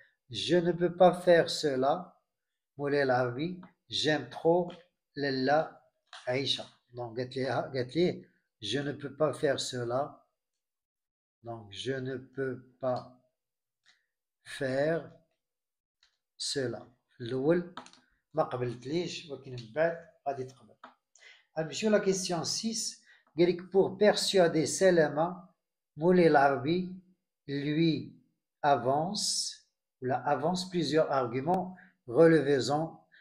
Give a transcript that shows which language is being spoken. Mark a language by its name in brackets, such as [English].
[French] Je ne peux pas faire cela. Moulay Lavi, j'aime trop Lella Aïcha. Donc, je ne peux pas faire cela. Donc, je ne peux pas faire cela. [Arabic] الأول ما قبلتليش ولكن من بعد غادي تقبل. [French] نمشيو لا كيسيون 6 قال لك pour persuader Salama Moulay Lavi lui avance plusieurs arguments relevez-en.